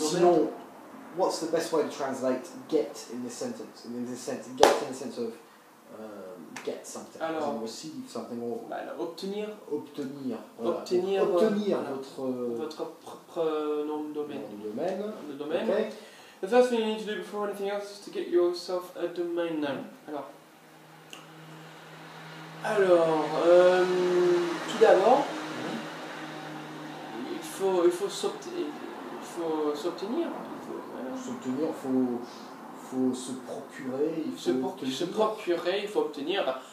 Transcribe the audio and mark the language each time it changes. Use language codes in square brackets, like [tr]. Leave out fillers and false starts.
[en] Sinon, what's the best way to translate get in this sentence? In this sense, get in the sense of get something, [fr] Alors, [en] as in receive something or [fr] obtenir obtenir. Obtenir, obtenir voilà, votre propre nom de domaine. Nom de domaine. [en] Okay. Okay. The first thing you need to do before anything else is to get yourself a domain name. [fr] Alors, tout d'abord, il faut s'obtenir. S'obtenir, faut se procurer, il faut obtenir.